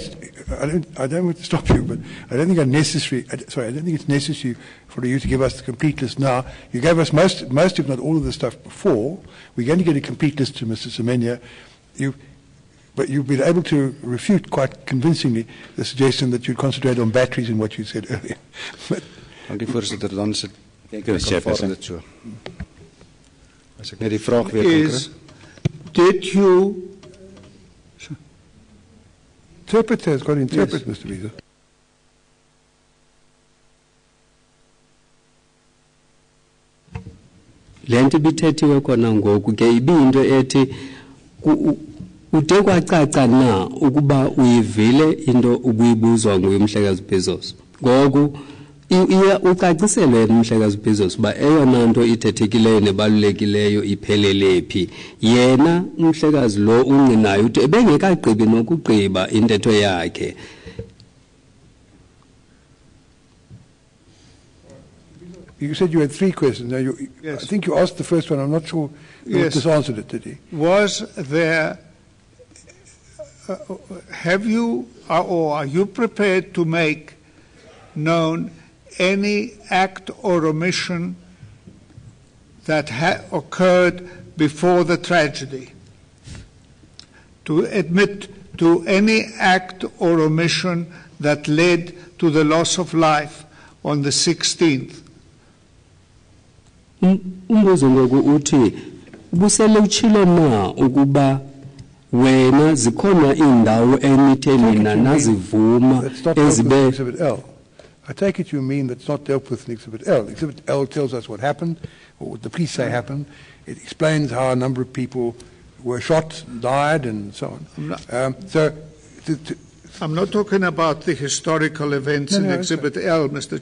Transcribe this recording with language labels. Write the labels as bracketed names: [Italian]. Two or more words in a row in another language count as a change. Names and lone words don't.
[English] I don't want to stop you, but I don't think I don't think it's necessary for you to give us the complete list now. You gave us most, if not all, of the stuff before. We're going to get a complete list to Mr. Semenya. But you've been able to refute quite convincingly the suggestion that you'd concentrate on batteries in what you said earlier. [Afrikaans] Dankie voorsitter, dan is dit [English] Thank you, Chairperson. So. [Afrikaans] As ek net die vraag weer kan kry. [English] Did you... Interpreter has got to interpret, Mr. Bezos. [Xhosa] Le nto ibithethiwe khona ngoku ke ibiyinto ethi ude kwacaca na ukuba uyivile into ubuyibuzwa nguye uMhlekazi Bezos. Ngoku ucaciselwe uMhlekazi Bezos ba eyona nto ithethekileyo nebalulekileyo iphelele phi. Yena uMhlekazi lo ungqinayo uthi ebengekagqibi nokugqiba intetho yakhe. [English] You said you had 3 questions. Now I think you asked the first one. I'm not sure you just answered it, did he? Was there... have you or are you prepared to make known any act or omission that occurred before the tragedy? To admit to any act or omission that led to the loss of life on the 16th? [Xhosa] Umbuzo ngoku uthi ubusele utshilo na ukuba wena zikhona indawo emithelina nazivuma ezibe [English] Exhibit L. I take it you mean that's not dealt with in Exhibit L. Exhibit L tells us what happened, or what the police say happened. It explains how a number of people were shot, died, and so on. I'm not talking about the historical events in Exhibit L, Mr.